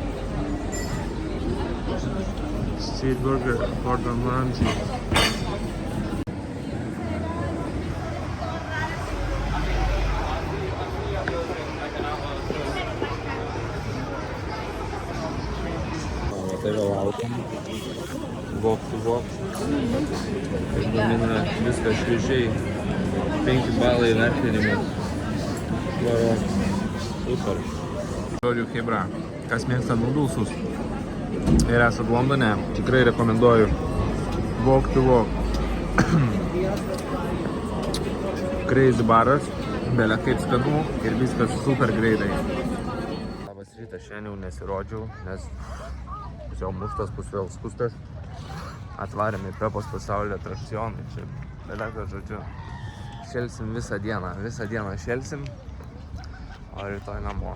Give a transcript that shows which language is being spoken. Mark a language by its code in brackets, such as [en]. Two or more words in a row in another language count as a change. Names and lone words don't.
[lt] Street Burger, Gordon Ramsay. Tai va laukiam. Walk to walk. Ir gamina viską šviežiai. 5 balai vertinimas. Varo. Super. Žodžiu, chebra. Kas mėgsta nudulsus ir esat Londone, tikrai rekomenduoju. Walk to walk. Crazy baras. Belia kaip skanu ir viskas super greitai. Labas rytas, šiandien jau nesirodžiau, nes jau muštas, bus vėl skustas. Atvarėm į Pepos pasaulio atrakcionai. Čia belega, žodžiu, šelsim visą dieną šelsim, o rytoj namo.